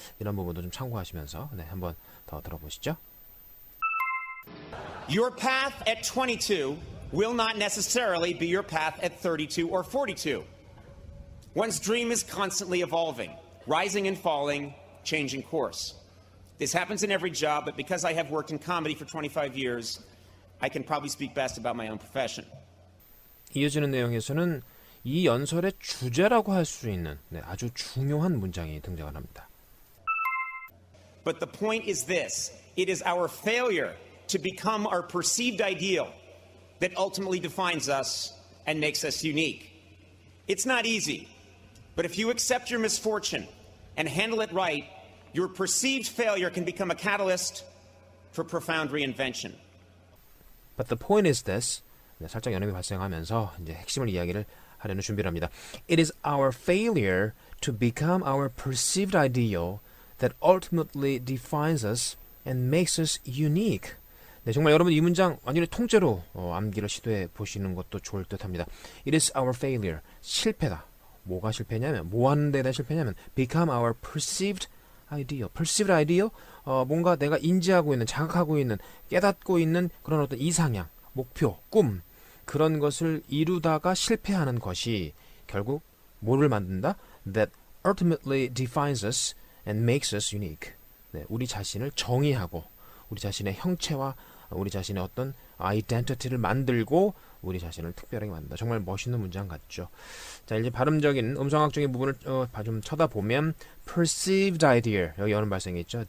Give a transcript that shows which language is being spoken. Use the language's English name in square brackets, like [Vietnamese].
[Korean] 이런 부분도 좀 참고하시면서 한번 더 들어보시죠. [English] Your path at 22 will not necessarily be your path at 32 or 42. One's dream is constantly evolving, rising and falling, changing course. This happens in every job, but because I have worked in comedy for 25 years, I can probably speak best about my own profession. [Korean] 이어지는 내용에서는 이 연설의 주제라고 할 수 있는 아주 중요한 문장이 등장을 합니다. [English] But the point is this. It is our failure to become our perceived ideal that ultimately defines us and makes us unique. It's not easy, but if you accept your misfortune and handle it right, your perceived failure can become a catalyst for profound reinvention. But the point is this. [Korean] 살짝 연음이 발생하면서 이제 핵심을 이야기를 하려는 준비를 합니다. [English] It is our failure to become our perceived ideal that ultimately defines us and makes us unique. [Korean] 정말 여러분 이 문장 완전히 통째로 암기를 시도해 보시는 것도 좋을 듯합니다. [English] It is our failure. [Korean] 실패다. 뭐가 실패냐면, 뭐 하는 데 대한 실패냐면 [English] become our perceived ideal. perceived ideal? [Korean] 뭔가 내가 인지하고 있는, 자각하고 있는, 깨닫고 있는 그런 어떤 이상향, 목표, 꿈, 그런 것을 이루다가 실패하는 것이 결국 뭐를 만든다? [English] That ultimately defines us and makes us unique. [Korean] 우리 자신을 정의하고 우리 자신의 형체와 우리 자신의 어떤 아이덴티티를 만들고 우리 자신을 특별하게 만든다. 정말 멋있는 문장 같죠. 자, 이제 발음적인 음성학적인 부분을 좀 쳐다보면 [English] perceived idea, [Korean] 여기 어는 발생이 있죠.